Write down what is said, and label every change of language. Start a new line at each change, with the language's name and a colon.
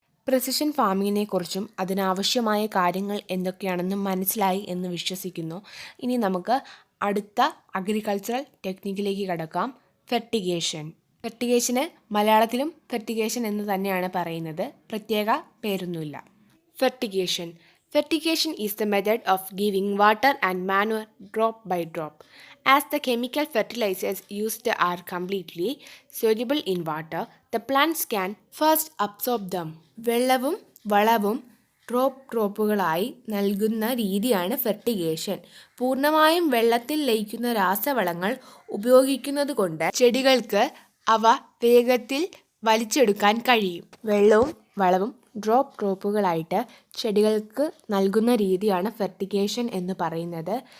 Malayalam: Precision ഫാമിങ്ങിനെ കുറിച്ചും അതിനാവശ്യമായ കാര്യങ്ങൾ എന്തൊക്കെയാണെന്ന് മനസ്സിലായി എന്ന് വിശ്വസിക്കുന്നു. ഇനി നമുക്ക് അടുത്ത അഗ്രികൾച്ചറൽ ടെക്നിക്കിലേക്ക് കടക്കാം. ഫെർട്ടിഗേഷൻ. ഫെർട്ടിഗേഷന് മലയാളത്തിലും ഫെർട്ടിഗേഷൻ എന്ന് തന്നെയാണ് പറയുന്നത്, പ്രത്യേക പേരൊന്നുമില്ല. Fertigation.
English: Fertigation is the method of giving water and manure drop by drop. As the chemical fertilizers used are completely soluble in water, the plants can first absorb them.
Malayalam: വെള്ളവും വളവും ഡ്രോപ്പുകളായി നൽകുന്ന രീതിയാണ് fertigation. പൂർണ്ണമായും വെള്ളത്തിൽ ലയിക്കുന്ന രാസവളങ്ങൾ ഉപയോഗിക്കുന്നത് കൊണ്ട് ചെടികൾക്ക് അവ വേഗത്തിൽ വലിച്ചെടുക്കാൻ കഴിയും. വെള്ളവും വളവും ഡ്രോപ്പുകളായിട്ട് ചെടികൾക്ക് നൽകുന്ന രീതിയാണ് ഫെർട്ടിഗേഷൻ എന്ന് പറയുന്നത്.